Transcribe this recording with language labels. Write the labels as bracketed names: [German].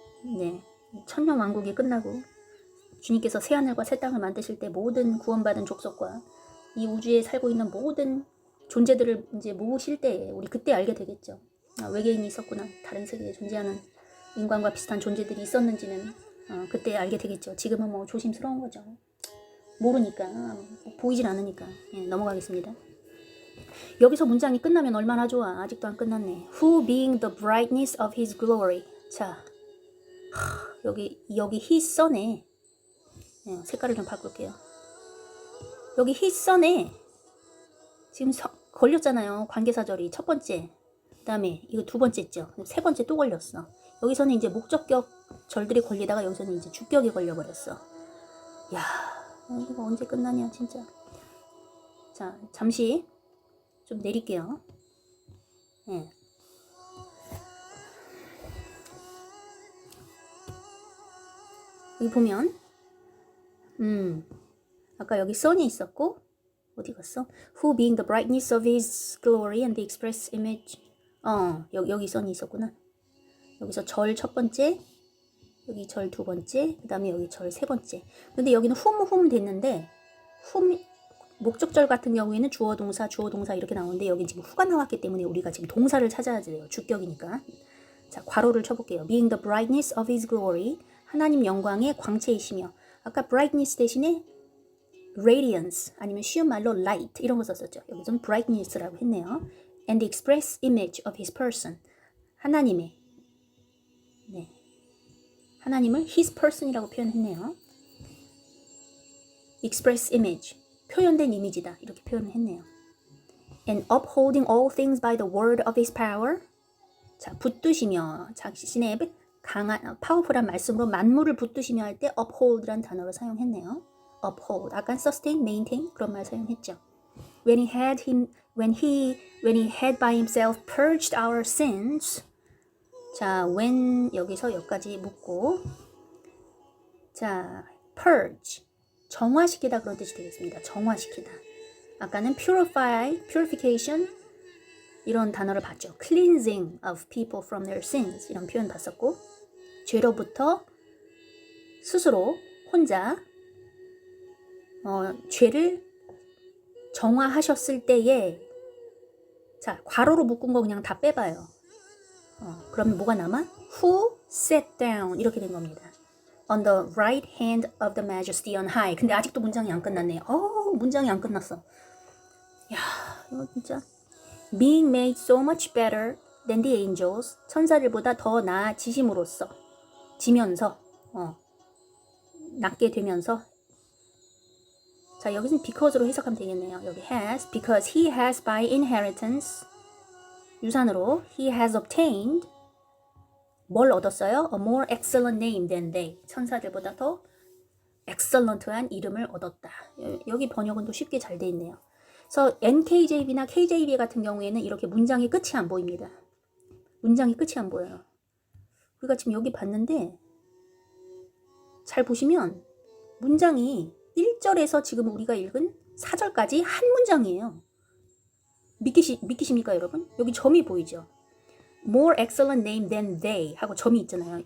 [Korean] 네, 천년 왕국이 끝나고 주님께서 새하늘과 새 땅을 만드실 때 모든 구원받은 족속과 이 우주에 살고 있는 모든 존재들을 이제 모으실 때 우리 그때 알게 되겠죠. 외계인이 있었구나. 다른 세계에 존재하는 인간과 비슷한 존재들이 있었는지는 그때 알게 되겠죠. 지금은 뭐 조심스러운 거죠. 모르니까, 보이질 않으니까. 넘어가겠습니다. 여기서 문장이 끝나면 얼마나 좋아. 아직도 안 끝났네. [English] Who being the brightness of his glory. [Korean] 자, 여기 his son에 색깔을 좀 바꿀게요. 여기 his son에 지금 걸렸잖아요. 관계사절이 첫 번째. 그 다음에 이거 두 번째죠. 세 번째 또 걸렸어. 여기서는 이제 목적격 절들이 걸리다가 여기서는 이제 주격이 걸려버렸어. 야, 이거 언제 끝나냐 진짜. 자, 잠시 좀 내릴게요. 여기 보면 아까 여기 sun이 있었고 어디 갔어? [English] Who being the brightness of his glory and the express image. [Korean] 여기 sun이 있었구나. 여기서 절 첫 번째, 여기 절 두 번째, 그 다음에 여기 절 세 번째. 근데 여기는 whom 됐는데 whom 목적절 같은 경우에는 주어 동사 이렇게 나오는데 여기 지금 who가 나왔기 때문에 우리가 지금 동사를 찾아야 돼요. 주격이니까. 자, 괄호를 쳐볼게요. [English] Being the brightness of his glory. [Korean] 하나님 영광의 광채이시며. 아까 brightness 대신에 radiance 아니면 쉬운 말로 light 이런 거 썼었죠. 여기서는 brightness라고 했네요. [English] And the express image of his person. [Korean] 하나님의 하나님을 his person이라고 표현했네요. express image 표현된 이미지다 이렇게 표현을 했네요. [English] And upholding all things by the word of his power. [Korean] 자, 붙드시며 자신의 강한 파워풀한 말씀으로 만물을 붙드시며 할 때 uphold란 단어를 사용했네요. uphold. 아까 sustain, maintain 그런 말 사용했죠. [English] When he had by himself purged our sins. [Korean] 자, when 여기서 여기까지 묻고 자, purge 정화시키다 그런 뜻이 되겠습니다. 정화시키다. 아까는 purify, purification 이런 단어를 봤죠. [English] cleansing of people from their sins [Korean] 이런 표현 봤었고 죄로부터 스스로 혼자 죄를 정화하셨을 때에 자, 괄호로 묶은 거 그냥 다 빼봐요. 그러면 뭐가 남아? [English] Who sat down 이렇게 된 겁니다. On the right hand of the majesty on high. [Korean] 근데 아직도 문장이 안 끝났네요. 문장이 안 끝났어. 야, 이거 진짜 [English] being made so much better than the angels. [Korean] 천사들보다 더 나아지심으로써 지면서 낫게 되면서 자, 여기서는 because로 해석하면 되겠네요. 여기 [English] has, because he has by inheritance [Korean] 유산으로 [English] he has obtained [Korean] 뭘 얻었어요? [English] A more excellent name than they. [Korean] 천사들보다 더 excellent한 이름을 얻었다. 여기 번역은 또 쉽게 잘 돼 있네요. 그래서 NKJV나 KJV 같은 경우에는 이렇게 문장의 끝이 안 보입니다. 문장이 끝이 안 보여요. 우리가 지금 여기 봤는데 잘 보시면 문장이 1절에서 지금 우리가 읽은 4절까지 한 문장이에요. 믿기십니까 여러분? 여기 점이 보이죠? [English] More excellent name than they [Korean] 하고 점이 있잖아요.